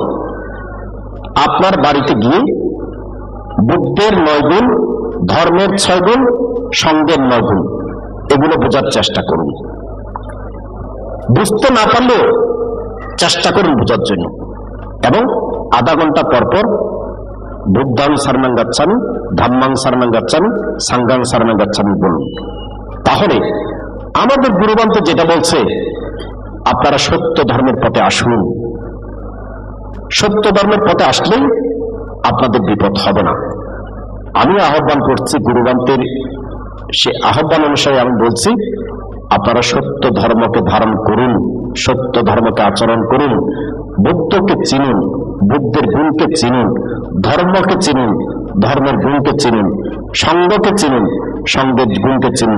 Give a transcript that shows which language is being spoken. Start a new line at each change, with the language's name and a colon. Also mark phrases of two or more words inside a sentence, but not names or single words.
Bangla: আপনার বাড়িতে গিয়ে বুদ্ধের 9 গুণ, ধর্মের 6 গুণ, সঙ্গের 9 গুণ, এগুলো বোঝার চেষ্টা করুন। বুঝতে না পারলেও চেষ্টা করুন বোঝার জন্য, এবং আধা ঘন্টা পর পর
Pali: বুদ্ধাং শরণং গচ্ছামি, ধম্মাং শরণং গচ্ছামি, সংঘাং শরণং গচ্ছামি
Bangla: বলুন। তাহলে আমাদের গুরুবান্ত যেটা বলছে, আপনারা সত্য ধর্মের পথে আসুন। সত্য ধর্মের পথে আসলেই আপনাদের বিপদ হবে না। আমি আহ্বান করছি, গুরুবান্তের সে আহ্বান অনুসারে আমি বলছি, আপনারা সত্য ধর্মকে ধারণ করুন, সত্য ধর্মকে আচরণ করুন, বুদ্ধকে চিনুন, বুদ্ধের গুণকে চিনুন, ধর্মকে চিনুন, ধর্মের গুণকে চিনুন, সঙ্গকে চিনুন, সঙ্গের গুণকে চিনুন।